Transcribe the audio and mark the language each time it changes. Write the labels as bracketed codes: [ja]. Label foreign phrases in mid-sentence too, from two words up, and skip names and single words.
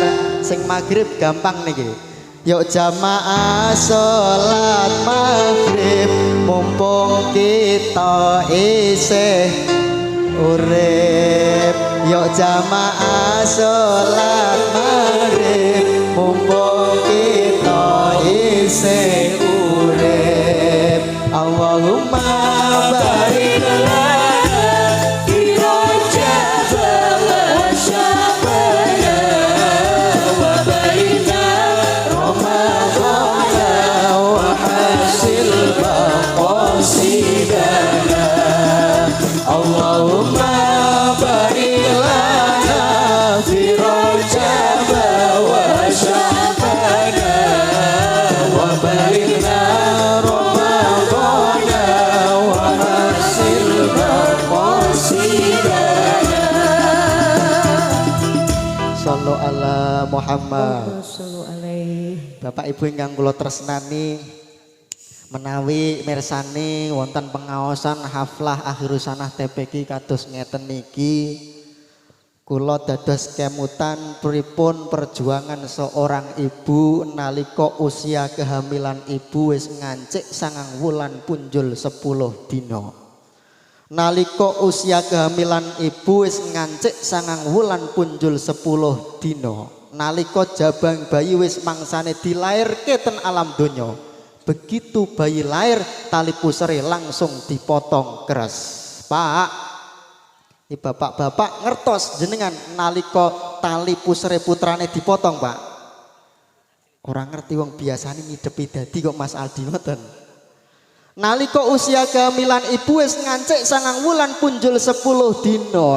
[jv] Sing maghrib gampang niki. Yuk jamaah salat maghrib mumpung kita isih urip. Yuk jamaah salat maghrib mumpung kita isih urip. [ar] اللهم بارك لنا في رجب وشعبان وبين رمضان وحصل مقاصدنا. اللهم بارك لنا في رجب وشعبان وبين صلوا على محمد. [jv] Bapak Ibu ingkang kula tresnani, menawi mirsani wonten pengaosan haflah akhirus sanah TPQ kados ngeten niki, kula dados kemutan pripun perjuangan [id] seorang ibu [jv] nalika usia kehamilan ibu wis ngancik 9 wulan punjul 10 dina. Nalika usia kehamilan ibu wis ngancik 9 wulan punjul 10 dina. Nalika jabang bayi wis mangsane dilairke ten alam donya. Begitu bayi lahir tali pusare langsung dipotong keras. Pak, [id] ini bapak-bapak [jv] ngertos jenengan nalika tali pusare putrane dipotong, Pak? Orang ngerti wong biasane ngidepi dadi kok Mas Aldi ngoten. Nalika usia kehamilan ibu wis ngancik 9 wulan punjul 10 dina.